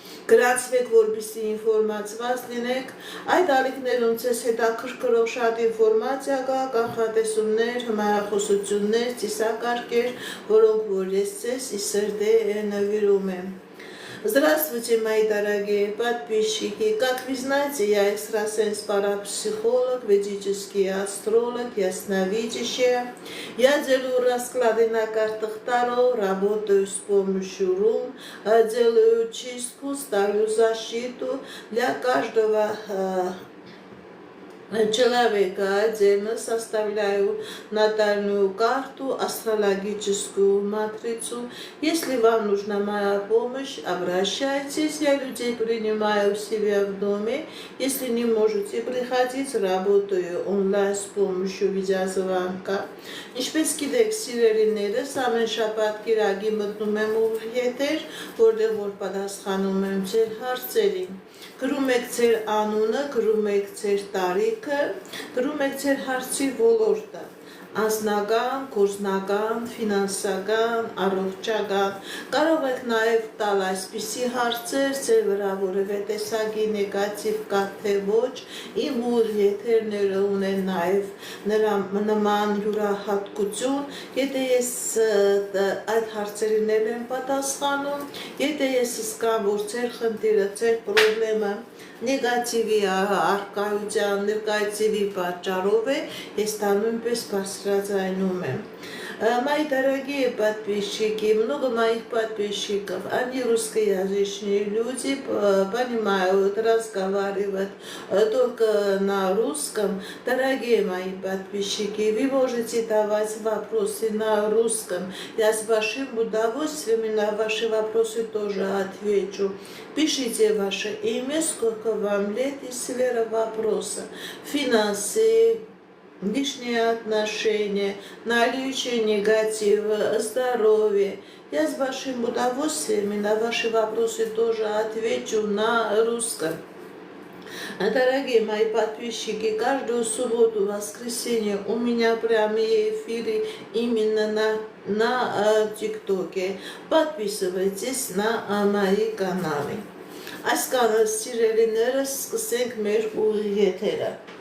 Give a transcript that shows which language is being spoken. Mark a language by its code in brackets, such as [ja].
[hy] գրանցվեք, որպեսզի ինֆորմացված լինեք, այդ ալիքներում ձեզ հետաքրքրող շատ ինֆորմացիա կա, կանխատեսումներ, հմայախոսություններ, ծիսակարգեր, որոնք որ ես ձեզ ի սրտե նվիրում եմ։ [ru] Здравствуйте, мои дорогие подписчики! Как вы знаете, я экстрасенс-парапсихолог, ведический астролог, ясновидящая. Я делаю расклады на картах Таро, работаю с помощью рун, делаю чистку, ставлю защиту для каждого человека отдельно, составляю натальную карту, астрологическую матрицу. Если вам нужна моя помощь, обращайтесь, я людей принимаю у себя в доме. Если не можете приходить, работаю онлайн с помощью видеозвонка. [hy] Ինչպես գիտեք, սիրելիներս, ամեն շաբաթ կիրակի մտնում եմ ուղիղ եթեր, որտեղ որ պատասխանում եմ ձեր հարցերին։ Գրում եք ձեր անունը, գրում եք ձեր տարիքը, գրում եք ձեր հարցի ոլորտը, անձնական, գործնական, ֆինանսական, առողջական, կարող եք նաև տալ այսպիսի հարցեր, ձեր վրա որևէ տեսակի նեգատիվ կա թե ոչ, իմ ուղիղ եթերները ունեն նաև նման յուրահատկություն, եթե ես այդ հարցերին եմ պատասխանում, եթե ես զգամ, որ ձեր խնդիրը, ձեր պրոբլեմը նեգատիվի առկայության, նեգատիվի պատճառով է, ես դա նույնպես բարձրաձայնում եմ։ [ru] Мои дорогие подписчики, много моих подписчиков, они русскоязычные люди, понимают разговаривать только на русском. Дорогие мои подписчики, вы можете давать вопросы на русском. Я с большим удовольствием на ваши вопросы тоже отвечу. Пишите ваше имя, сколько вам лет и сфера вопроса. Финансы, личные отношения, наличие негатива, здоровье. Я с большим удовольствием на ваши вопросы тоже отвечу на русском. Дорогие мои подписчики, каждую субботу, воскресенье у меня прямые эфиры именно на ТикТоке. Подписывайтесь на мои каналы. [hy] Այսքանը սիրելիներս, սկսենք մեր ուղիղ եթերը։